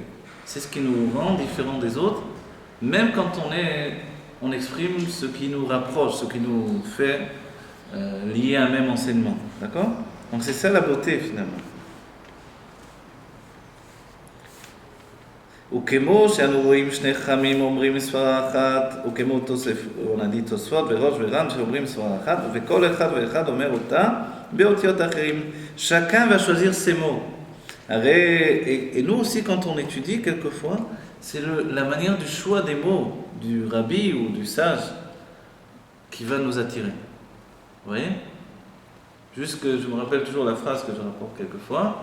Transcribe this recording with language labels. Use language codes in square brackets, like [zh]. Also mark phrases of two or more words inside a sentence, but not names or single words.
[fr] C'est ce qui nous rend différents des autres, même quand on exprime ce qui nous rapproche, ce qui nous fait lier à un même enseignement. D'accord ? Donc c'est ça la beauté finalement. [he] וכמו שאנו רואים שני חכמים אומרים סברה אחת, וכמו [fr] on a dit [he] תוספות וראש ור"ן שאומרים סברה אחת, וכל אחד ואחד אומר אותה באותיות אחרים. [fr] Chacun va choisir ses mots. Et nous aussi, quand on étudie, quelquefois, c'est la manière du choix des mots du rabbi ou du sage qui va nous attirer. Vous voyez? Juste que je me rappelle toujours la phrase que je rapporte quelquefois.